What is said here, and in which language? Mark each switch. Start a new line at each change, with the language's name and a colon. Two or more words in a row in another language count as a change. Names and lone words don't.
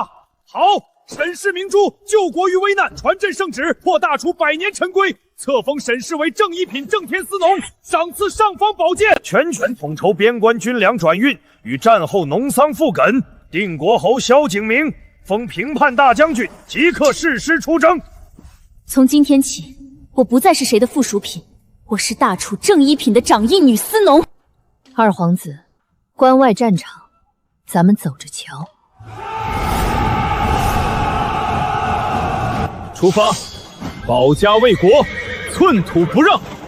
Chinese: 好，沈氏明珠，救國於危難，傳朕聖旨，破大楚100年陳規。冊封沈氏為正一品正天司農，賞賜尚方寶劍，全權統籌邊關軍糧轉運與戰後農桑復墾。定國侯蕭景明封平叛大將軍，即刻誓師出征。從今天起，我不再是誰的附屬品，我是大楚正一品的掌印女司農。二皇子，關外戰場，咱們走着瞧。出發，保家衛國，寸土不讓。